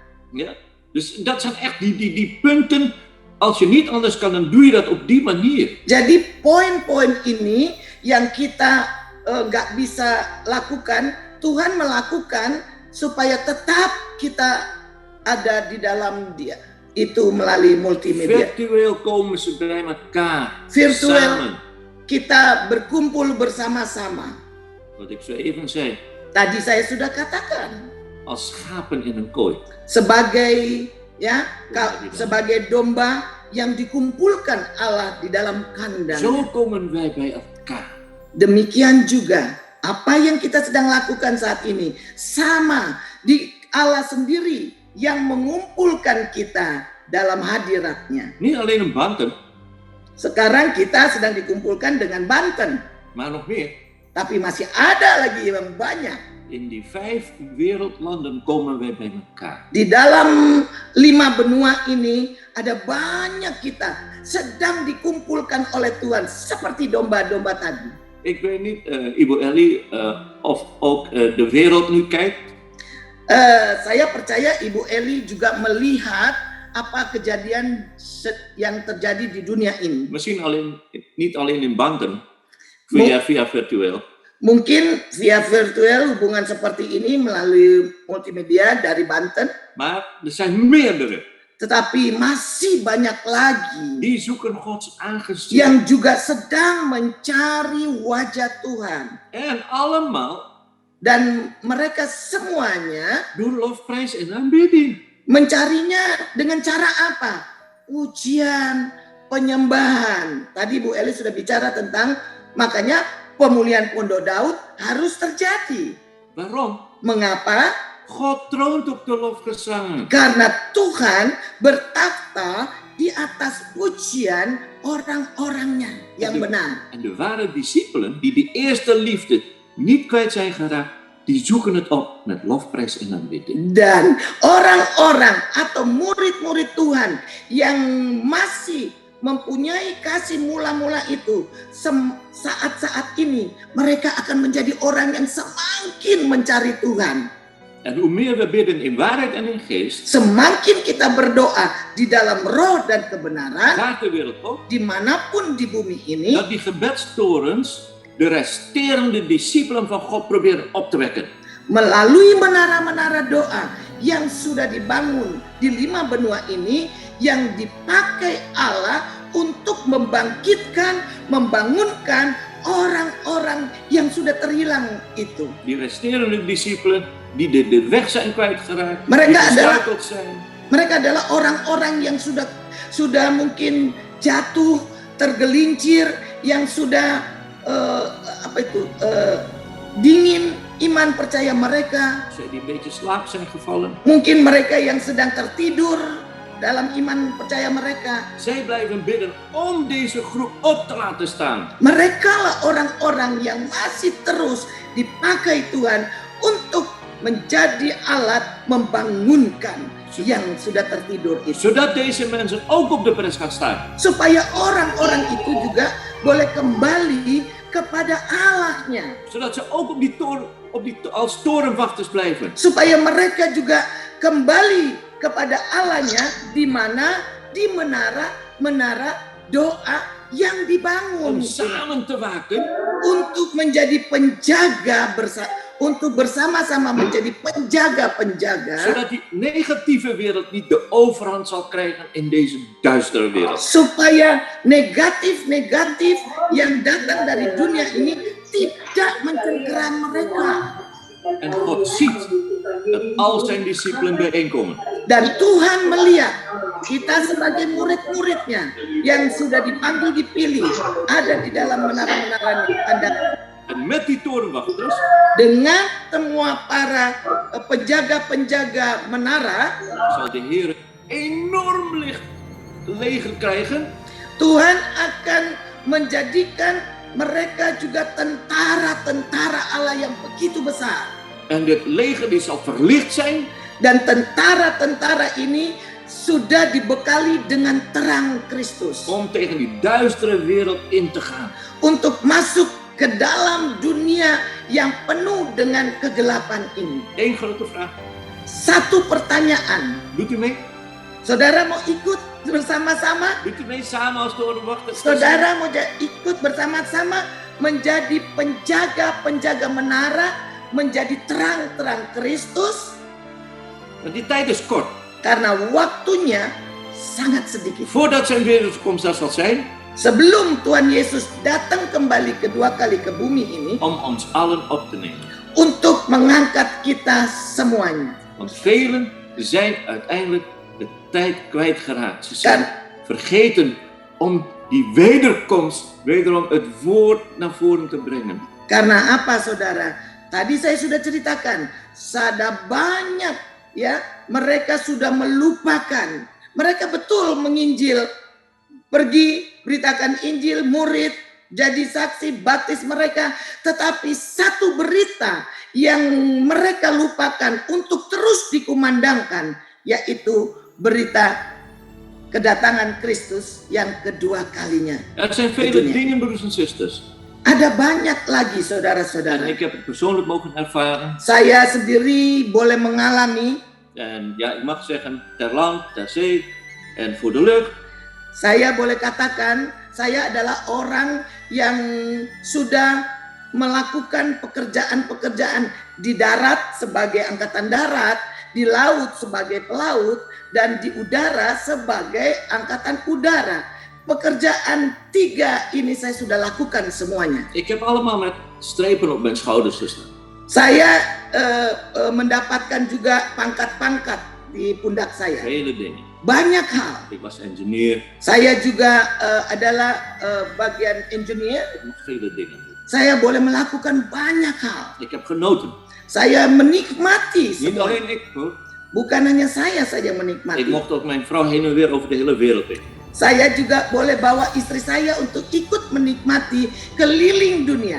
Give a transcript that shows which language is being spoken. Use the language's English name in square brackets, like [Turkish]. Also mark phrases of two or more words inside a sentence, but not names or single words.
[Dutch] Ja? Dus dat zijn echt die punten. Als je niet anders kan, dan doe je dat op die manier. [Indonesian] Jadi poin-poin ini yang kita nggak bisa lakukan, Tuhan melakukan supaya tetap kita ada di dalam Dia. Itu melalui multimedia. [Dutch] Virtueel komen ze bij elkaar. Virtueel Samen. [Indonesian] kita berkumpul bersama-sama. [Dutch] Wat ik zo even zei. [Indonesian] Tadi saya sudah katakan, [Dutch] Als schapen in een kooi. [Indonesian] sebagai sebagai domba yang dikumpulkan Allah di dalam kandang. [Dutch] Zo komen wij bij elkaar. [Indonesian] Demikian juga apa yang kita sedang lakukan saat ini sama di Allah sendiri yang mengumpulkan kita dalam hadiratnya. [Dutch] Niet alleen in Banten, [Indonesian] Sekarang kita sedang dikumpulkan dengan Banten, [Dutch] maar nog meer. [Indonesian] tapi masih ada lagi yang banyak. [Dutch] In die 5 wereldlanden komen wij bij elkaar. [Indonesian] Di dalam 5 benua ini ada banyak kita sedang dikumpulkan oleh Tuhan seperti domba-domba tadi. [Dutch] Ik weet niet, Ibu Ellie, of ook de wereld nu kijkt. [Indonesian] Saya percaya Ibu Eli juga melihat apa kejadian yang terjadi di dunia ini. [Dutch] Misschien niet alleen in Banten, via virtueel. [Indonesian] Mungkin via virtual hubungan seperti ini melalui multimedia dari Banten, [Dutch] Maar er zijn meerdere. [Indonesian] tetapi masih banyak lagi [Dutch] Die zoeken Gods aangezicht. [Indonesian] yang juga sedang mencari wajah Tuhan. [Dutch] En allemaal [Indonesian] Dan mereka semuanya [Dutch] door lofprijs en aanbidding. [Indonesian] mencarinya dengan cara apa? Pujian, penyembahan. Tadi Bu Eli sudah bicara tentang makanya pemulihan Pondok Daud harus terjadi. [Dutch] Waarom? [Indonesian] Mengapa? [Dutch] God troont op de lofgezangen. [Indonesian] Karena Tuhan bertakhta di atas pujian orang-orangnya yang benar. [Dutch] En de ware discipelen die de eerste liefde niet kwijt zijn geraakt, die zoeken het op met lofprijs en aanbidding. [Indonesian] Dan orang-orang atau murid-murid Tuhan yang masih mempunyai kasih mula-mula itu, saat-saat ini mereka akan menjadi orang yang semakin mencari Tuhan. [Dutch] En hoe meer we bidden in waarheid en in geest, [Indonesian] Semakin kita berdoa di dalam roh dan kebenaran, [Dutch] gaat de wereld op [Indonesian] dimanapun di bumi ini, [Dutch] dat die gebedstorens de resterende discipelen van God proberen op te wekken. [Indonesian] melalui menara-menara doa yang sudah dibangun di 5 benua ini, yang dipakai Allah untuk membangkitkan, membangunkan orang-orang yang sudah terhilang itu. [Dutch] Die resterende discipelen die de weg zijn kwijtgeraakt, [Indonesian] Mereka [Dutch] die [Indonesian] adalah- [Dutch] gestruikeld zijn. [Indonesian] Mereka adalah orang-orang yang sudah mungkin jatuh, tergelincir, yang sudah dingin iman percaya mereka. [Dutch] Zij die een beetje slaap zijn gevallen. [Indonesian] Mungkin mereka yang sedang tertidur dalam iman percaya mereka. [Dutch] Zij blijven bidden om deze groep op te laten staan. [Indonesian] Mereka lah orang-orang yang masih terus dipakai Tuhan untuk menjadi alat membangunkan yang sudah tertidur itu. [Dutch] Zodat deze mensen ook op de pres gaan staan. [Indonesian] Supaya orang-orang itu juga boleh kembali kepada Allahnya. [Dutch] Zodat ze ook op die toren, als torenwachters blijven. [Indonesian] Supaya mereka juga kembali kepada Allahnya di mana di menara doa yang dibangun [Dutch] Om samen te waken [Indonesian] untuk menjadi penjaga untuk bersama-sama menjadi penjaga-penjaga, [Dutch] zodat die negatieve wereld niet de overhand zal krijgen in deze duistere wereld. [Indonesian] supaya negatif-negatif yang datang dari dunia ini tidak mencengkeram mereka. [Dutch] En God ziet dat al zijn discipelen bijeenkomen. [Indonesian] Dan Tuhan melihat kita sebagai murid-muridnya yang sudah dipanggil, dipilih, ada di dalam menara-menara tanda. [Dutch] En met die torenwachters [Indonesian] Dengan semua para penjaga-penjaga menara, [Dutch] zal de Heer enorm licht leger krijgen. [Indonesian] Tuhan akan menjadikan mereka juga tentara-tentara Allah yang begitu besar. [Dutch] En dit leger die zal verlicht zijn. [Indonesian] Dan tentara-tentara ini sudah dibekali dengan terang Kristus. [Dutch] Om tegen die duistere wereld in te gaan. [Indonesian] Untuk masuk ke dalam dunia yang penuh dengan kegelapan ini. [Dutch] Eén grote vraag. [Indonesian] Satu pertanyaan, [Dutch] Doet u mee? [Indonesian] Saudara mau ikut bersama-sama? [Dutch] Doet u mee samen als torenwachter? [Indonesian] Saudara mau ikut bersama-sama menjadi penjaga-penjaga menara, menjadi terang-terang Kristus? [Dutch] Want die tijd is kort. [Indonesian] Karena waktunya sangat sedikit. [Dutch] Voordat zijn wederkomst daar zal zijn, [Indonesian] Sebelum Tuhan Yesus datang kembali kedua kali ke bumi ini [Dutch] om ons allen op te nemen. [Indonesian] untuk mengangkat kita semuanya. [Dutch] Want velen zijn uiteindelijk de tijd kwijtgeraakt. Ze zijn vergeten om die wederkomst, wederom het woord naar voren te brengen. [Indonesian] Karena apa, saudara? Tadi saya sudah ceritakan, ada banyak ya, mereka sudah melupakan. Mereka betul menginjil, pergi beritakan Injil, murid, jadi saksi, baptis mereka. Tetapi satu berita yang mereka lupakan untuk terus dikumandangkan, yaitu berita kedatangan Kristus yang kedua kalinya. [Dutch] Er zijn vele dingen, broers en zusters. [Indonesian] Ada banyak lagi, [Dutch] En [Indonesian] saudara-saudara. [Dutch] ik heb het persoonlijk mogen ervaren. [Indonesian] Saya sendiri boleh mengalami. [Dutch] En ja, ik mag zeggen, ter land, ter zee en voor de lucht. [Indonesian] Saya boleh katakan, saya adalah orang yang sudah melakukan pekerjaan-pekerjaan di darat sebagai angkatan darat, di laut sebagai pelaut, dan di udara sebagai angkatan udara. Pekerjaan 3 ini saya sudah lakukan semuanya. [Dutch] Ik heb allemaal met strepen op mijn schouders gestaan. [Indonesian] Saya mendapatkan juga pangkat-pangkat di pundak saya. [Dutch] Vele dingen. [Indonesian] Banyak hal. [Dutch] Ik was engineer. [Indonesian] Saya juga adalah bagian engineer. [Dutch] Ik mocht vele dingen doen. [Indonesian] Saya boleh melakukan banyak hal. [Dutch] Ik heb genoten. [Indonesian] Saya menikmati [Dutch] Niet [Indonesian] semua. [Dutch] alleen ik hoor. [Indonesian] Bukan hanya saya saja menikmati. [Dutch] Ik mocht ook mijn vrouw heen en weer over de hele wereld heen. [Indonesian] Saya juga boleh bawa istri saya untuk ikut menikmati keliling dunia.